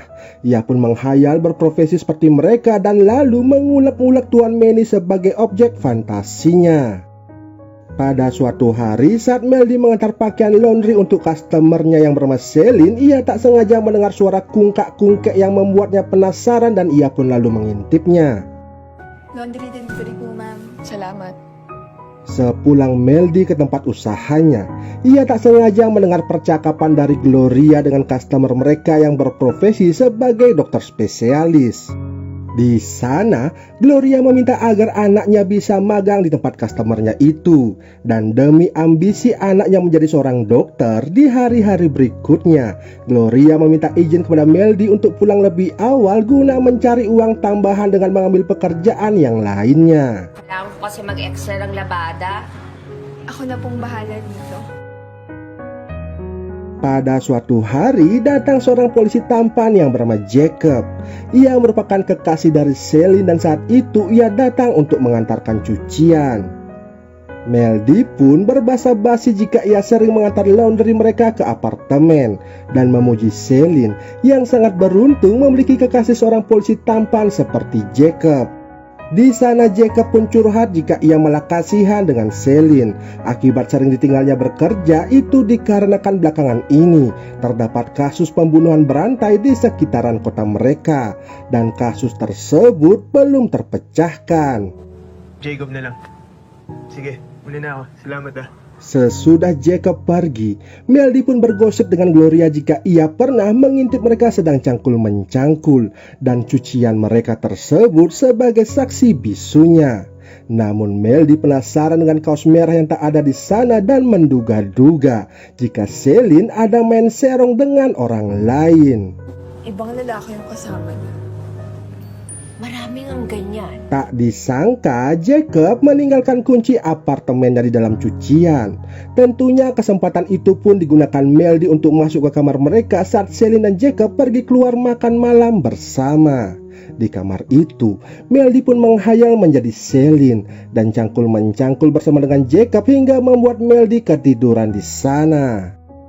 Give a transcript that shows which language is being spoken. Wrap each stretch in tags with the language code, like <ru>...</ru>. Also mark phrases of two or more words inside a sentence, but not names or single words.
<id>Ia pun menghayal berprofesi seperti mereka dan lalu mengulek-ulek Tuan Manny sebagai objek fantasinya. Pada suatu hari saat Meldy mengantar</id> <en>pakaian laundry</en> <id>untuk customernya yang bernama Celine, ia tak sengaja mendengar suara kungkak-kungkek yang membuatnya penasaran dan ia pun lalu mengintipnya.</id> <en>Laundry delivery po, ma'am. Salamat.</en> <id>Sepulang Meldy ke tempat usahanya, ia tak sengaja mendengar percakapan dari Gloria dengan customer mereka yang berprofesi sebagai dokter spesialis. Di sana, Gloria meminta agar anaknya bisa magang di tempat customernya itu. Dan demi ambisi anaknya menjadi seorang dokter di hari-hari berikutnya, Gloria meminta izin kepada Meldy untuk pulang lebih awal guna mencari uang tambahan dengan mengambil pekerjaan yang lainnya.</id> <tl>Kailangan ko kasi mag-extra ng labada. Ako na pong bahala dito.</tl> <id>Pada suatu hari datang seorang polisi tampan yang bernama Jacob. Ia merupakan kekasih dari Celine dan saat itu ia datang untuk mengantarkan cucian. Meldy pun berbasa-basi jika ia sering mengantar laundry mereka ke apartemen dan memuji Celine yang sangat beruntung memiliki kekasih seorang polisi tampan seperti Jacob. Di sana Jacob pun curhat jika ia malah kasihan dengan Celine. Akibat sering ditinggalnya bekerja itu dikarenakan belakangan ini terdapat kasus pembunuhan berantai di sekitaran kota mereka. Dan kasus tersebut belum terpecahkan.</id> <tl>Jacob na lang. Sige, muli na ako. Salamat ah.</tl> <id>Sesudah Jacob pergi, Meldy pun bergosip dengan Gloria jika ia pernah mengintip mereka sedang cangkul-mencangkul dan cucian mereka tersebut sebagai saksi bisunya. Namun Meldy penasaran dengan kaos merah yang tak ada di sana dan menduga-duga jika Celine ada main serong dengan orang lain.</id> <tl>Ibang lalaki yung kasama niya. Maraming ang ganyan.</tl> <id>Tak disangka Jacob meninggalkan kunci apartemennya di dalam cucian. Tentunya kesempatan itu pun digunakan Meldy untuk masuk ke kamar mereka saat Celine dan Jacob pergi keluar makan malam bersama. Di kamar itu, Meldy pun menghayal menjadi Celine dan cangkul-mencangkul bersama dengan Jacob hingga membuat Meldy ketiduran di sana.</id>